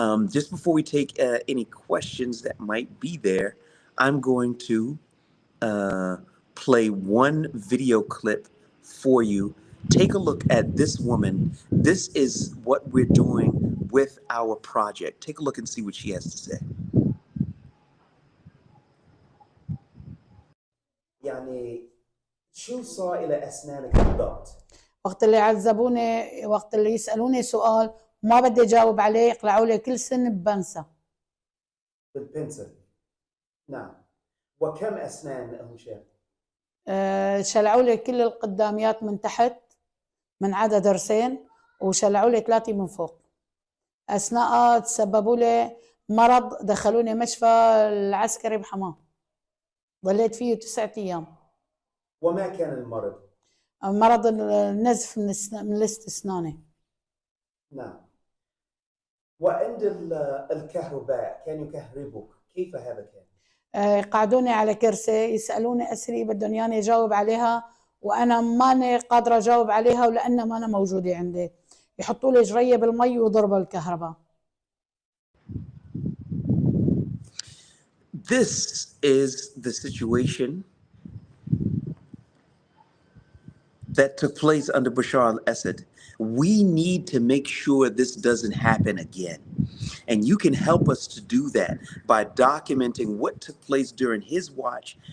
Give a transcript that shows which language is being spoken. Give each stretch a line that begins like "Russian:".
English: Just before we take any questions that might be there, I'm going to uh, play one video clip for you. Take a look at this woman. This is what we're doing with our project. Take a look and see what she has to say.
Arabic: يعني شو صار إلى أسنانك بالضبط؟ وقت اللي عذبوني، وقت اللي يسألوني سؤال وما بدي أجاوب عليه يقلعوا لي كل سن ببنسة. بالبنسل. نعم. وكم أسنان أم شيخ؟ شلعوا لي كل القداميات من تحت من عدد ضرسين، وشلعوا لي 3 من فوق. أثناء تسببوا لي مرض، دخلوني مشفى العسكري بحماه، ضليت فيه 9 أيام. وما كان المرض؟ مرض النزف من لست أسناني. نعم. وعند الكهرباء كان يكهربك كيف هذا كان؟ يقعدوني على كرسي يسألوني أسئلة بدهم ياني أجاوب عليها وأنا ماني قادرة أجاوب عليها ولأنها ما أنا موجودة عندي، يحطوا لي جرية بالمي ويضربوا الكهرباء.
English: This is the situation that took place under Bashar al-Assad. We need to make sure this doesn't happen again. And you can help us to do that by documenting what took place during his watch.